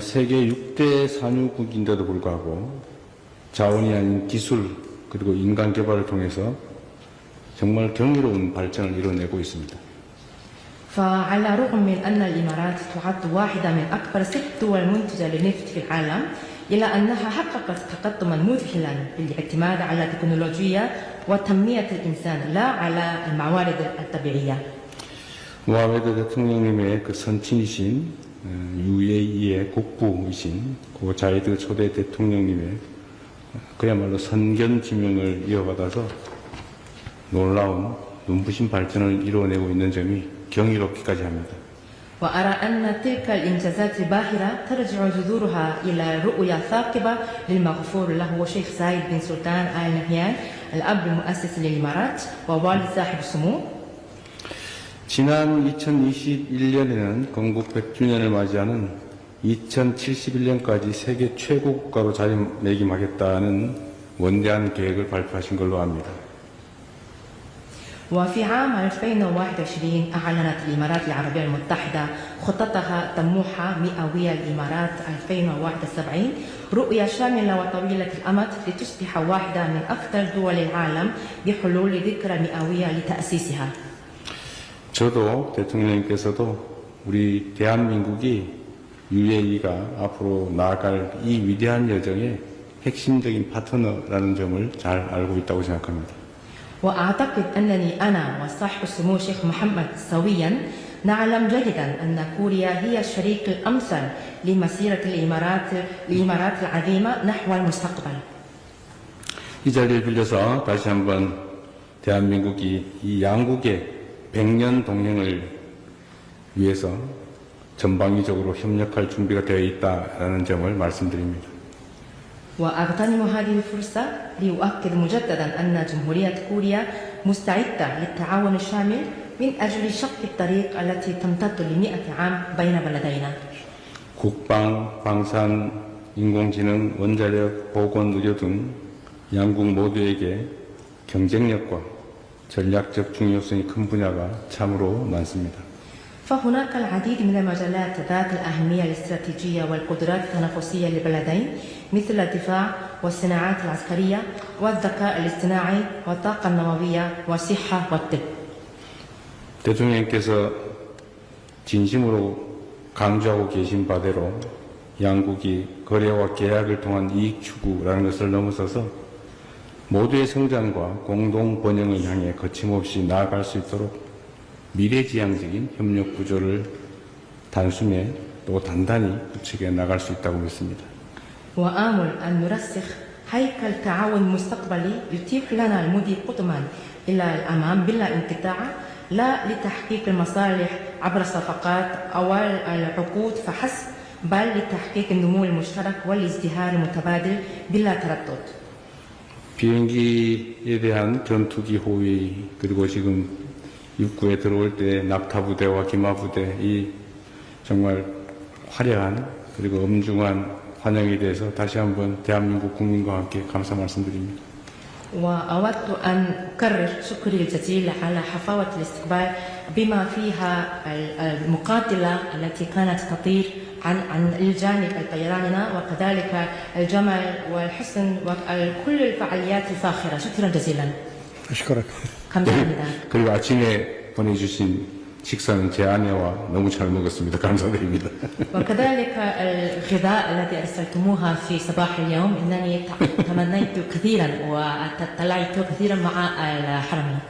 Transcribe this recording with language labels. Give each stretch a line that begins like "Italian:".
Korean: 세계 6대 산유국인데도 불구하고 자원이 아닌 기술 그리고 인간 개발을 통해서 정말 경이로운 발전을 이뤄내고 있습니다.
Arabic: فعلى الرغم من أن الإمارات تعد واحدة من أكبر 6 دول منتجة للنفط في العالم إلا أنها حققت تقدما مذهلا بالاعتماد على التكنولوجيا وتنمية الإنسان لا على الموارد الطبيعية.
Korean: 모하메드 대통령님의 그 선친이신 UAE의 국부이신 고 자이드 초대 대통령님의 그야말로 선견지명을 이어받아서 놀라운 눈부신 발전을 이루어내고 있는 점이 경이롭기까지 합니다.
Arabic: وأرى أن تلك الإنجازات الباهرة ترجع جذورها إلى رؤية ثاقبة للمغفور له شيخ زايد بن سلطان آل نهيان الأب المؤسس للإمارات ووالد صاحب السمو.
Korean: 지난 2021년에는 건국 100주년을 맞이하는 2071년까지 세계 최고 국가로 자리매김하겠다는 원대한 계획을 발표하신 걸로 압니다.
Arabic: وفي عام 2021 أعلنت الإمارات العربية المتحدة خطتها الطموحة مئوية الإمارات 2071 رؤية شاملة وطويلة الأمد لتصبح واحدة من أفضل دول العالم بحلول ذكرى مئوية لتأسيسها.
Korean: 저도 대통령님께서도 우리 대한민국이 UAE가 앞으로 나아갈 이 위대한 여정의 핵심적인 파트너라는 점을 잘 알고 있다고 생각합니다.
Arabic: وأعتقد أنني أنا وصاحب السمو الشيخ محمد سويا نعلم جيدا أن كوريا هي الشريك الأمثل لمسيرة الإمارات العظيمة نحو المستقبل.
Korean: 이 자리를 빌려서 다시 한번 대한민국이 이 양국의 100년 동행을 위해서 전방위적으로 협력할 준비가 되어 있다는 점을 말씀드립니다.
Arabic: وأغتنم هذه الفرصة لأؤكد مجددا أن جمهورية كوريا مستعدة للتعاون الشامل من أجل شق الطريق التي تمتد ل100 عام بين بلدينا.
Korean: 국방, 방산, 인공지능, 원자력, 보건, 의료 등 양국 모두에게 경쟁력과 전략적 중요성이 큰 분야가 참으로 많습니다.
Arabic: فهناك العديد من المجالات ذات الأهمية الاستراتيجية والقدرات التنافسية للبلدين مثل الدفاع والصناعات العسكرية والذكاء الاصطناعي والطاقة النووية والصحة والطب.
Korean: 대통령께서 진심으로 강조하고 계신 바대로 양국이 거래와 계약을 통한 이익 추구라는 것을 넘어서서 모두의 성장과 공동 번영을 향해 거침없이 나아갈 수 있도록 미래지향적인 협력 구조를 단숨에 또 단단히 구축해 나갈 수 있다고 믿습니다.
Arabic: وآمل أن نرسخ هيكل تعاون مستقبلي يتيح لنا المضي قدما إلى الأمام بلا انقطاع لا لتحقيق المصالح عبر الصفقات أو العقود فحسب بل لتحقيق النمو المشترك والازدهار المتبادل بلا تردد.
Korean: 비행기에 대한 전투기 호위 그리고 지금 입구에 들어올 때 낙타부대와 기마부대 이 정말 화려한 그리고 엄중한 환영에 대해서 다시 한번 대한민국 국민과 함께 감사 말씀드립니다.
Arabic: وأود أن أكرر شكري الجزيل على حفاوة الاستقبال بما فيها المقاتلة التي كانت تطير عن الجانب الطيراننا وكذلك الجمال والحسن وكل الفعاليات الفاخرة. شكرا جزيلا. أشكرك.
Korean: 감사합니다. 그리고 아침에 보내주신 식사는 제 아내와 너무 잘 먹었습니다. 감사드립니다.
Arabic: وكذلك الغذاء الذي أرسلتموها في صباح اليوم إنني تمنيت كثيرا وتطلعت كثيرا مع الحرمين.